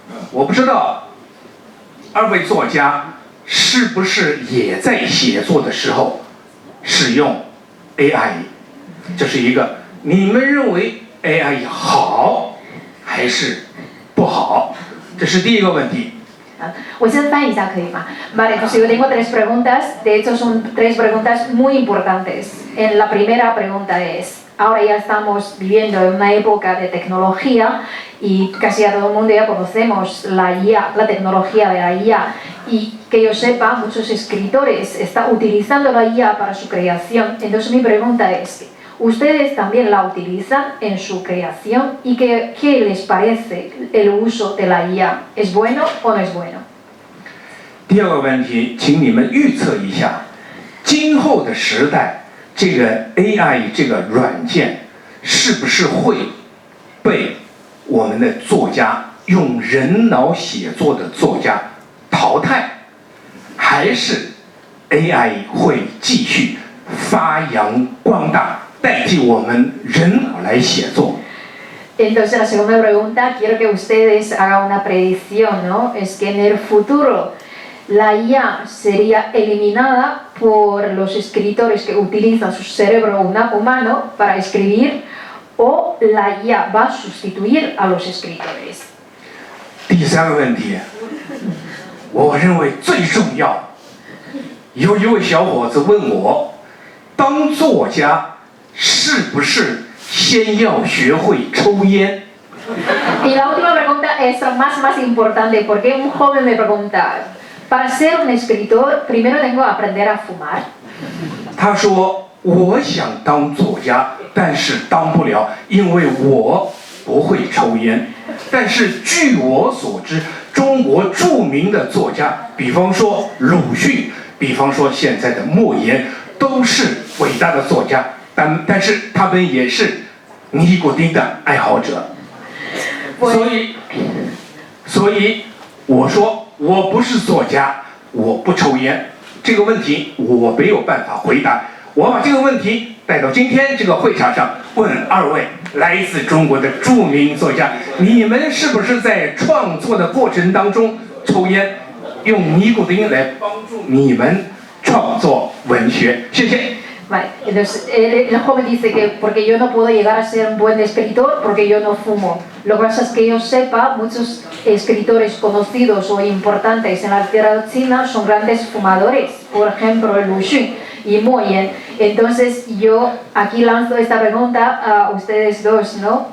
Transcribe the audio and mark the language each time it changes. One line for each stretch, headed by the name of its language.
Chinese: 我不知道2位作家是不是也在写作的时候使用 AI， 这是一个，你们认为 AI 好还是不好？这是第一个问题。我先翻译一下可以吗？
Spanish: Vale, pues yo tengo 3 preguntas, de hecho son 3 preguntas muy importantes. La primera pregunta es, ahora ya estamos viviendo en una época de tecnología y casi a todo el mundo ya conocemos la IA, la tecnología de la IA, y que yo sepa, muchos escritores están utilizando la IA para su creación. Entonces mi pregunta es, ¿ustedes también la utilizan en su creación? ¿Y qué les parece el uso de la IA? ¿Es bueno o no es bueno?
Chinese: 第二个问题，请你们预测一下，今后的时代，这个 AI 这个软件是不是会被我们的作家用人脑写作的作家淘汰，还是 AI 会继续发扬光大，代替我们人脑来写作？
Spanish: Entonces la segunda pregunta, quiero que ustedes hagan una predicción, ¿no? Es que en el futuro la IA sería eliminada por los escritores que utilizan su cerebro humano para escribir, o la IA va a sustituir a los escritores.
Chinese: 第三个问题，我认为最重要。有一位小伙子问我，当作家是不是先要学会抽烟？
Spanish: Y la última pregunta es más importante, porque un joven me pregunta, para ser un escritor, primero tengo que aprender a fumar.
Chinese: 他说：“我想当作家，但是当不了，因为我不会抽烟。但是据我所知，中国著名的作家，比方说鲁迅，比方说现在的莫言，都是伟大的作家，但是他们也是尼古丁的爱好者。所以我说我不是作家，我不抽烟。这个问题我没有办法回答。我把这个问题带到今天这个会场上，问二位来自中国的著名作家，你们是不是在创作的过程当中抽烟，用尼古丁来帮助你们创作文学？谢谢。
Spanish: Vale, entonces el joven dice que porque yo no puedo llegar a ser un buen escritor porque yo no fumo. Lo que pasa es que yo sepa, muchos escritores conocidos o importantes en la literatura china son grandes fumadores. Por ejemplo, Lu Xun y Mo Yan. Entonces yo aquí lanzo esta pregunta a ustedes dos, ¿no?